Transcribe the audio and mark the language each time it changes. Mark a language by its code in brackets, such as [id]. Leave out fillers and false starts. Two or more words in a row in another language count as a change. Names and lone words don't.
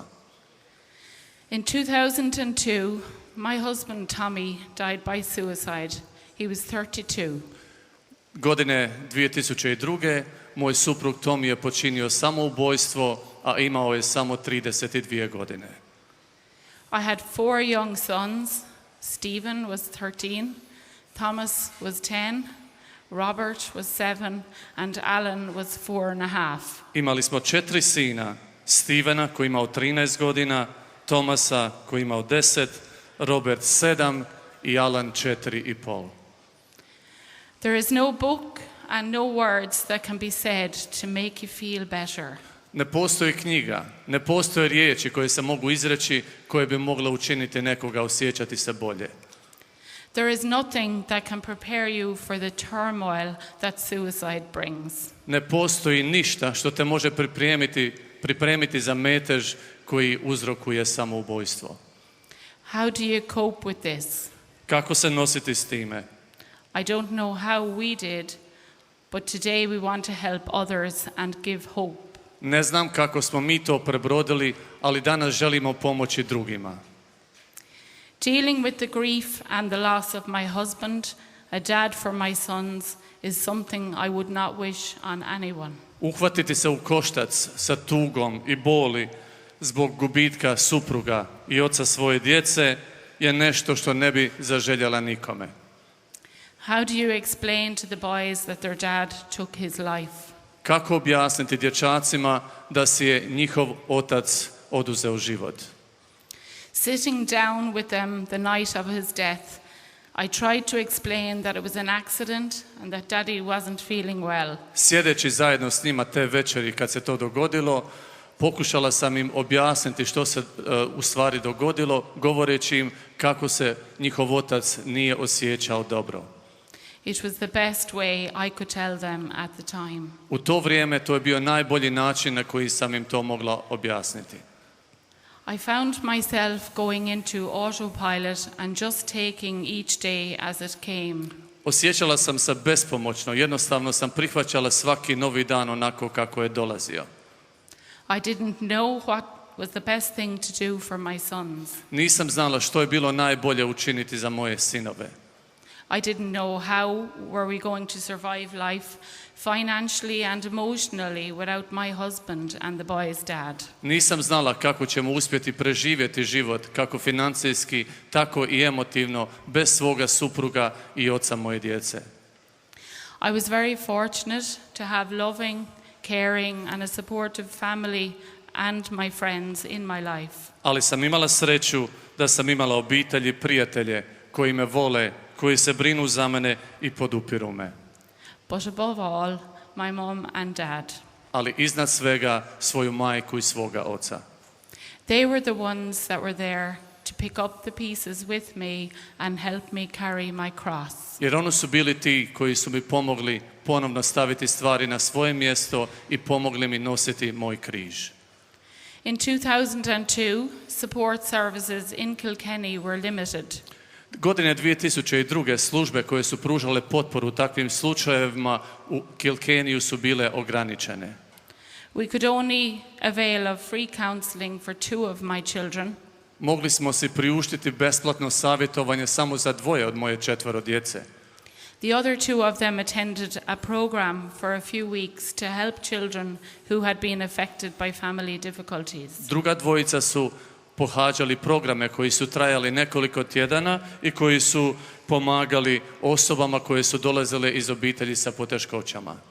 [en] In 2002, my husband Tommy died by suicide. He was 32. [hr] Godine 2002. moj suprug Tommy je počinio samoubojstvo, a imao je samo 32 godine. [en] I had 4 young sons. Stephen was 13, Thomas was 10, Robert was 7, and Alan was 4.5. [hr] Imali smo 4 sina, Stevena koji imao 13 godina, Tomasa koji imao 10, Robert 7 i Alan 4,5. [en] There is no book and no words that can be said to make you feel better. [hr] Ne postoji knjiga, ne postoje riječi koje se mogu izreći koje bi mogle učiniti nekoga osjećati se bolje. [en] There is nothing that can prepare you for the turmoil that suicide brings. [hr] Ne postoji ništa što te može pripremiti za metež koji uzrokuje samoubojstvo. [en] How do you cope with this? [hr] Kako se nositi s time? [en] I don't know how we did, but today we want to help others and give hope. [hr] Ne znam kako smo mi to prebrodili, ali danas želimo pomoći drugima. [en] Dealing with the grief and the loss of my husband, a dad for my sons, is something I would not wish on anyone. [hr] Uhvatiti se u koštac sa tugom i boli zbog gubitka supruga i oca svoje djece je nešto što ne bi zaželjela nikome. [en] How do you explain to the boys that their dad took his life? [hr] Kako objasniti dječacima da si je njihov otac oduzeo život? [en] Sitting down with them the night of his death, I tried to explain that it was an accident and that Daddy wasn't feeling well. [hr] Sjedeći zajedno s njima te večeri kad se to dogodilo, pokušala sam im objasniti što se u stvari dogodilo, govoreći im kako se njihov otac nije osjećao dobro. [en] It was the best way I could tell them at the time. [hr] U to vrijeme to je bio najbolji način na koji sam im to mogla objasniti. [en] I found myself going into autopilot and just taking each day as it came. [hr] Osjećala sam se bespomoćno, jednostavno sam prihvaćala svaki novi dan onako kako je dolazio. [en] I didn't know what was the best thing to do for my sons. [hr] Nisam znala što je bilo najbolje učiniti za moje sinove. [en] I didn't know how were we going to survive life financially and emotionally without my husband and the boys' dad. [hr] Nisam znala kako ćemo uspjeti preživjeti život, kako financijski, tako i emotivno, bez svoga supruga i oca moje djece. [en] I was very fortunate to have loving, caring and a supportive family and my friends in my life. [hr] Ali sam imala sreću da sam imala obitelj i prijatelje koji me vole, koji se brinu za mene i podupiru me. [en] But above all, my mom and dad. [hr] Ali iznad svega svoju majku i svoga oca. [en] They were the ones that were there to pick up the pieces with me and help me carry my cross. [hr] Jer oni su bili ti koji su mi pomogli ponovno staviti stvari na svoje mjesto i pomogli mi nositi moj križ. [en] In 2002, support services in Kilkenny were limited. [hr] Godine 2002. službe koje su pružale potporu u takvim slučajevima u Kilkeniju su bile ograničene. [en] We could only avail of free counseling for 2 of my children. [hr] Mogli smo si priuštiti besplatno savjetovanje samo za 2 od moje 4 djece. [en] The other 2 of them attended a program for a few weeks to help children who had been affected by family difficulties. [hr] Druga dvojica su pohađali programe koji su trajali nekoliko tjedana i koji su pomagali osobama koje su dolazile iz obitelji sa poteškoćama.